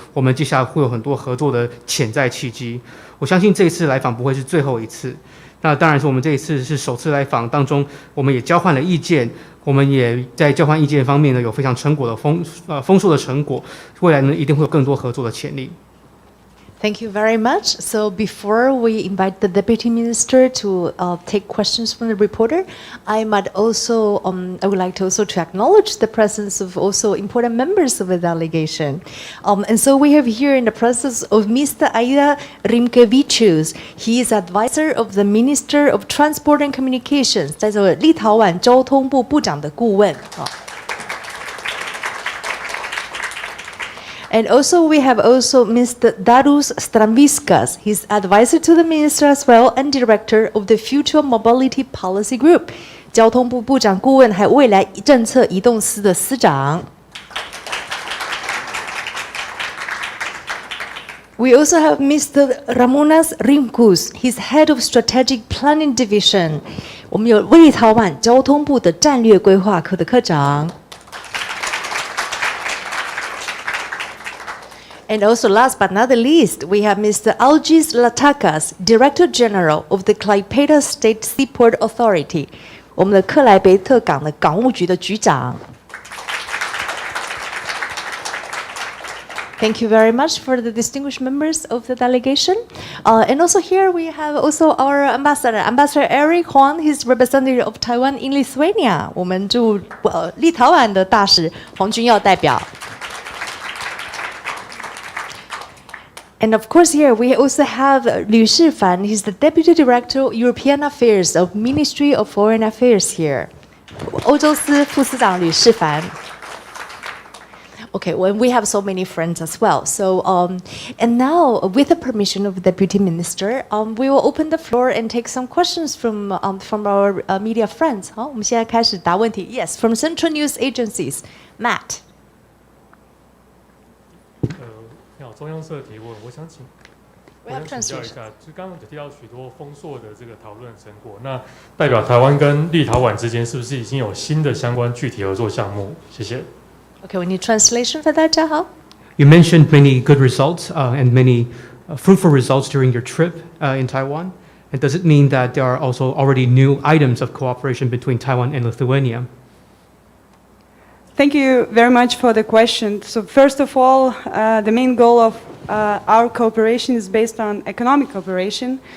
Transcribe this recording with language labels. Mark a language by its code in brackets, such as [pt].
[zh] 我们接下来会有很多合作的潜在契机。我相信这一次来访不会是最后一次。那当然是我们这一次是首次来访当中，我们也交换了意见，我们也在交换意见方面呢有非常丰硕的成果，未来呢一定会有更多合作的潜力。 [en] Thank you very much. So before we invite the Deputy Minister to take questions from the reporter, I would like to also to acknowledge the presence of also important members of the delegation. And so we have here in the presence of Mr. Agnes Vaicekeviciūtė. He is advisor of the Minister of Transport and Communications. [zh] 在这立陶宛交通部部长的顾问。 [en] And also we have Mr. Darius Stramviskas. He's advisor to the minister as well and director of the Future Mobility Policy Group. [zh] 交通部部长顾问还有未来政策移动司的司长。 [en] We also have Mr. Ramūnas Rimkus. He's head of Strategic Planning Division. [zh] 我们有立陶宛交通部的战略规划科的科长。 [en] And also, last but not the least, we have Mr. Algis Latakas, Director General of the Klaipėda State Seaport Authority. [zh] 我们的克莱贝特港的港务局的局长。 [en] Thank you very much for the distinguished members of the delegation. And also here we have also our ambassador, Ambassador Eric Huang. He's representative of Taiwan in Lithuania. [zh] 我们驻立陶宛的大使黄君耀代表。 [en] And of course here we also have Liu Shifan. He's the Deputy Director of European Affairs of Ministry of Foreign Affairs here. [zh] 欧洲司副司长吕世凡。 [en] Okay, well, we have so many friends as well. So, and now, with the permission of the Deputy Minister, we will open the floor and take some questions from our media friends. [zh] 好，我们现在开始答问题。 [en] Yes, from Central News Agencies, Matt. [zh] 你好，中央社提问，我想请教一下，就刚刚有提到许多丰硕的这个讨论成果，那代表台湾跟立陶宛之间是不是已经有新的相关具体合作项目？谢谢。 [en] Okay, we need translation for that, Jiahao. You mentioned many good results and many fruitful results during your trip in Taiwan. And does it mean that there are also already new items of cooperation between Taiwan and Lithuania? Thank you very much for the question. So first of all, the main goal of our cooperation is based on economic cooperation.